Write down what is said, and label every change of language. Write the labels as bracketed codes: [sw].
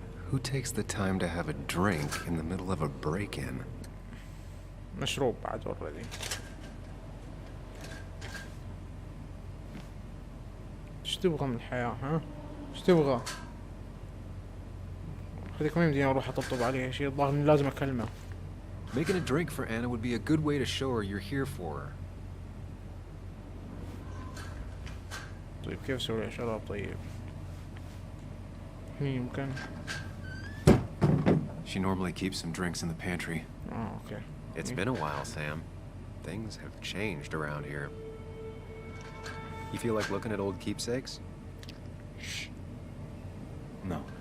[en] Who takes the time to have a drink in the middle of a break-in? [ar] مشروب بعد already. ايش تبغى من الحياة ها؟ ايش تبغى؟ هذيك ما يمديني اروح اطبطب عليها شيء الظاهر اني لازم اكلمه. [en] Making a drink for Anna would be a good way to show her you're here for her. [ar] طيب كيف اسوي لها شراب طيب؟ هني يمكن. [en] She normally keeps some drinks in the pantry. Okay. It's been a while, Sam. Things have changed around here. You feel like looking at old keepsakes? Shh. No.